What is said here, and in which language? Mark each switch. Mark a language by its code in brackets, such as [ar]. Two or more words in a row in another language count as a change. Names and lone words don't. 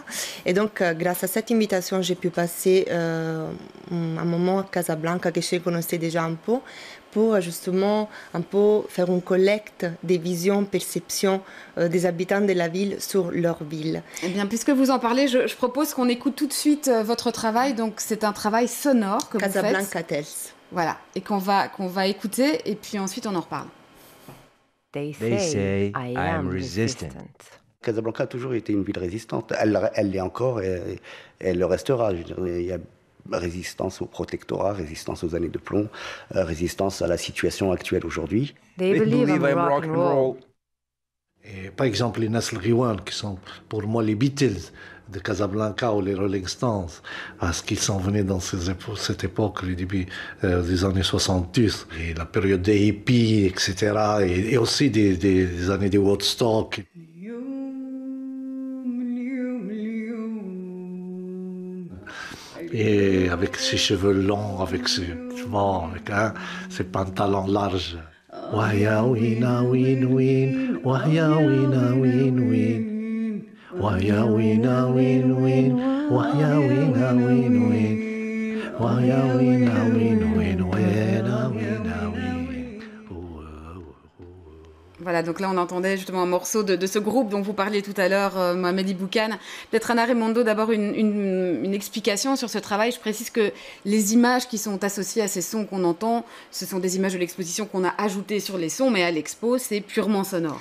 [fr] Et donc, grâce à cette invitation, j'ai pu passer un moment à Casablanca que je connaissais déjà un peu pour justement un peu faire une collecte des visions, perceptions des habitants de la ville sur leur ville. Eh bien, puisque vous en parlez, je propose qu'on écoute tout de suite votre travail. Donc, c'est un travail sonore que vous faites. Casablanca Tales. Voilà, et qu'on va écouter, et puis ensuite on en reparle. [en] They say I am resistant. [fr] Casablanca a toujours été une ville résistante. Elle l'est encore et elle le restera. Je dirais, il y a résistance au protectorat, résistance aux années de plomb, résistance à la situation actuelle aujourd'hui. [en] They believe I'm rock and roll. [fr] Et par exemple, les Nasl Riwan, qui sont pour moi les Beatles de Casablanca ou les Rolling Stones, parce qu'ils sont venus dans cette époque, le début des années 70, et la période des hippies, etc., et aussi des années de Woodstock. Et avec ses cheveux longs, avec ses pantalons larges. Wahya wina win win, wahya wina win win, wahya wina win win, wahya wina win win, wahya wina win win, wahya wina win. Voilà, donc là on entendait justement un morceau de ce groupe dont vous parliez tout à l'heure, Mohamed Iboukane. Peut-être Anna Raimondo, d'abord une explication sur ce travail. Je précise que les images qui sont associées à ces sons qu'on entend, ce sont des images de l'exposition qu'on a ajoutées sur les sons, mais à l'expo c'est purement sonore.